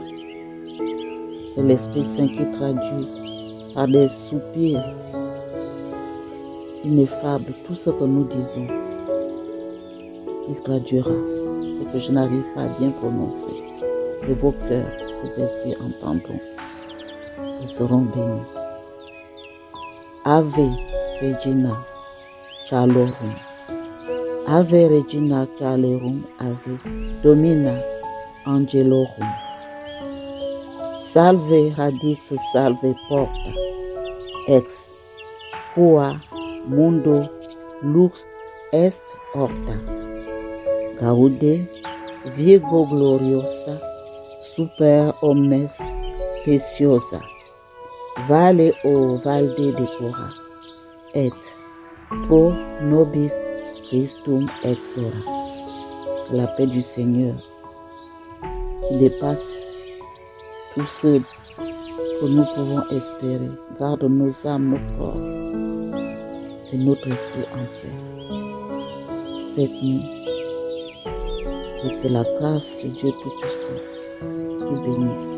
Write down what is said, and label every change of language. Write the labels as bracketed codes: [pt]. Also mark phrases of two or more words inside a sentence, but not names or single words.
[fr] C'est l'Esprit Saint qui traduit par des soupirs ineffables tout ce que nous disons. Il traduira ce que je n'arrive pas à bien prononcer. Et vos cœurs, vos esprits entendront. Ils seront bénis. [la] Ave Regina Caelorum. Ave Regina Caelorum. Ave Domina Angelorum. Salve radix salve porta. Ex qua mundo lux est horta. Gaude Virgo gloriosa super omnes speciosa. Vale o valde decora. Et pro nobis Christum exora. [fr] La paix du Seigneur qui dépasse tout ce que nous pouvons espérer. Garde nos âmes, nos corps et notre esprit en paix cette nuit. Et que la grâce de Dieu Tout-Puissant nous bénisse.